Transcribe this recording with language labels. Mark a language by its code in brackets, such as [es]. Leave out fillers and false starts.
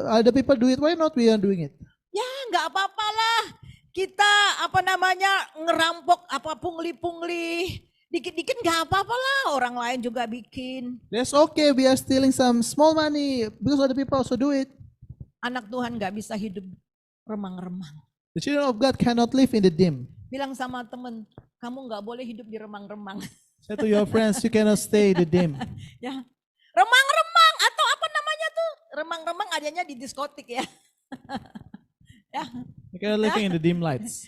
[en] Other people do it. Why not? We are doing it. [id] Ya nggak apa-apa lah. Kita ngerampok pungli-pungli. Dikit-dikit nggak apa-apa lah. Orang lain juga bikin. [en] That's okay. We are stealing some small money because other people also do it. [id] Anak Tuhan nggak bisa hidup remang-remang. [en] The children of God cannot live in the dim. [id] Bilang sama temen, kamu nggak boleh hidup di remang-remang. [en] Say to your friends, you cannot stay in the dim. [id] Ya, remang-remang atau apa namanya tuh? Remang-remang adanya di diskotik ya. Ya. [en] You cannot live in the dim lights.